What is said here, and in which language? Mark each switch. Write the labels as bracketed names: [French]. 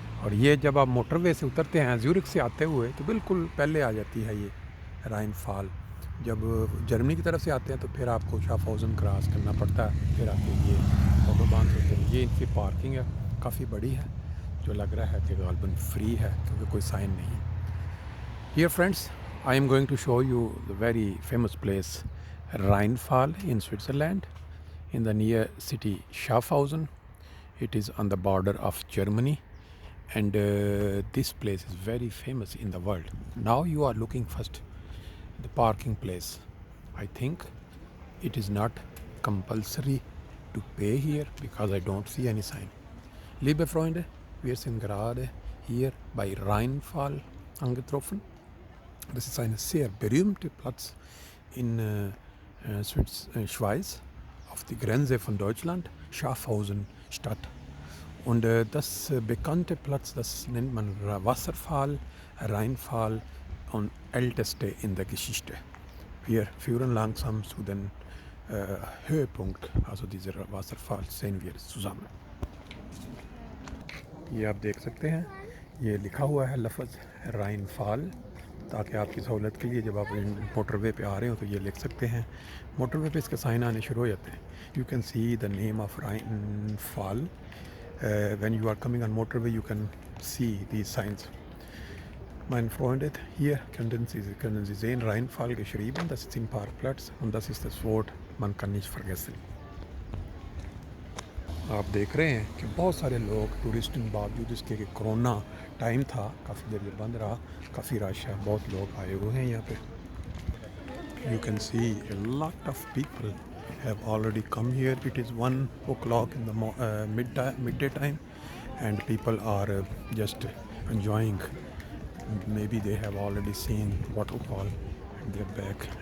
[Hindi] और ये जब आप मोटरवे से उतरते हैं ज़्यूरिख से आते हुए तो बिल्कुल पहले आ जाती है ये राइन फॉल। जब जर्मनी की तरफ से आते हैं तो फिर आपको शाहफाउज़न क्रॉस करना पड़ता है, फिर आके ये ऑटोबान होते हैं। ये इनकी पार्किंग है, काफ़ी बड़ी है, जो लग रहा है कि गालबन फ्री है क्योंकि कोई साइन नहीं है। [English] Dear friends, I am going to show you the very famous place Rhein in Switzerland, in the near city Schaffhausen. It is on the border of Germany, and this place is very famous in the world. Now you are looking first the parking place. I think it is not compulsory to pay here because I don't see any sign. [German] Liebe Freunde, wir sind gerade hier bei Rheinfall angetroffen. Das ist ein sehr berühmter Platz in Schweiz, auf die Grenze von Deutschland, Schaffhausen Stadt. Und das bekannte Platz, das nennt man Wasserfall, Rheinfall und älteste in der Geschichte. Wir führen langsam zu dem Höhepunkt, also dieser Wasserfall sehen wir zusammen. [Hindi] ये आप देख सकते हैं, ये लिखा हुआ है लफ्ज़ राइन फॉल, ताकि आपकी सहूलत के लिए जब आप मोटरवे पे आ रहे हो तो ये लिख सकते हैं। मोटरवे पे इसके साइन आने शुरू हो जाते हैं। [English] You can see the name of Rhine Fall when you are coming on motorway, you can see the signs. [German] Mein Freunde, hier können Sie sehen, Rheinfall geschrieben, das ist im Parkplatz und das ist das Wort, man kann nicht vergessen. [Hindi] आप देख रहे हैं कि बहुत सारे लोग tourist के बावजूद इसके कि कोरोना टाइम था, काफ़ी देर ये बंद रहा, काफ़ी रश है, बहुत लोग आए हुए हैं यहाँ पे. [English] You can see a lot of people have already come here. It is 1 o'clock in the midday time and people are just enjoying. Maybe they have already seen waterfall and they're back.